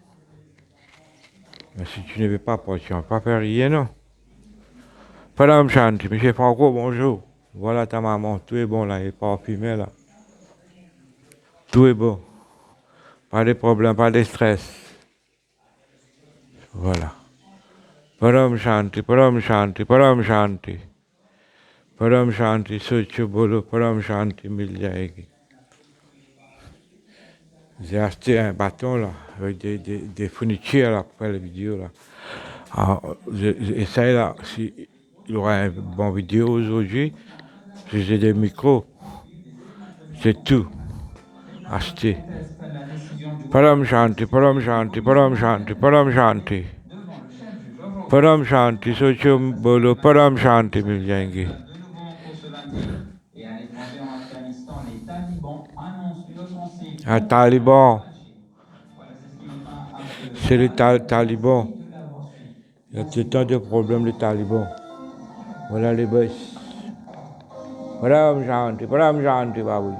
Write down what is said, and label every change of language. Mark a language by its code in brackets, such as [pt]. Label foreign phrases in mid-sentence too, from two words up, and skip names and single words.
[fr] Mais si tu ne veux pas partir, on ne va pas faire rien, non? [hi] परम शांति, [fr] monsieur Franco, bonjour. Voilà ta maman, tout est bon là, il est parfumé là. Tout est bon. Pas de problème, pas de stress. Voilà. [hi] परम शांति, परम शांति, परम शांति. परम शांति, सोचो बोलो, परम शांति, मिल जाएगी. [fr] J'ai acheté un bâton là, avec des fournitures là, pour faire la vidéo là. Alors, j'essaie là, s'il y aura une bonne vidéo aujourd'hui, j'ai des micros. C'est tout. Acheté. [hi] परम शांति, परम शांति, परम शांति, परम शांति. परम शांति, सोचो बोलो, परम शांति, मिल जाएंगे. [fr] Un taliban. C'est les talibans. Il y a tout le temps de problèmes, les talibans. Voilà les boss. [hi] परम शांति, बाबूजी.